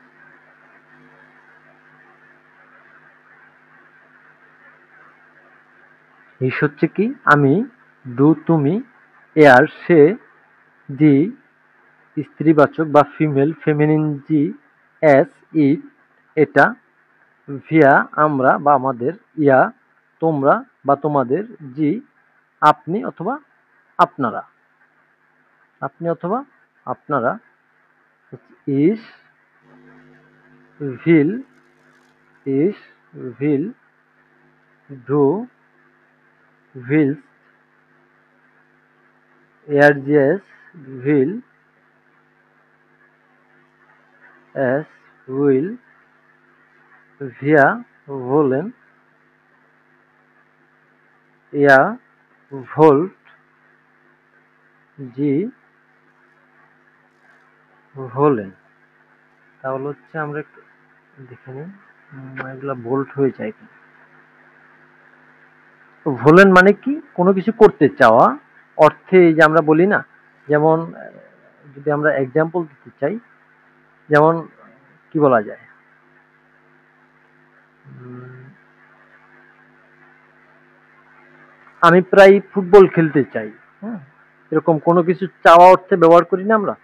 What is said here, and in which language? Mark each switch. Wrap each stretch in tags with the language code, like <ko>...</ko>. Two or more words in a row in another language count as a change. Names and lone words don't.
<bn>ইস হচ্ছে কি আমি, ডু তুমি, এয়ার সে, জি স্ত্রীবাচক বা</bn> <en>female feminine</en> <bn>জি, এস ইট এটা, ভিয়া আমরা বা আমাদের, ইয়া তোমরা বা তোমাদের, জি আপনি অথবা আপনারা, আপনি অথবা আপনারা, ইস</bn> <de>will ich will du willst, er will, es will, wir wollen, ihr wollt, sie wollen।</de> <bn>তাহলে হচ্ছে আমরা একটু দেখে নিই এগুলা বোল্ড হয়ে যায় কি। ভোলেন মানে কি কোনো কিছু করতে চাওয়া অর্থে, এই যে আমরা বলি না, যেমন যদি আমরা এক্সাম্পল দিতে চাই, যেমন কি বলা যায়, আমি প্রায় ফুটবল খেলতে চাই, হ্যাঁ, এরকম কোনো কিছু চাওয়া অর্থে ব্যবহার করি না আমরা।</bn>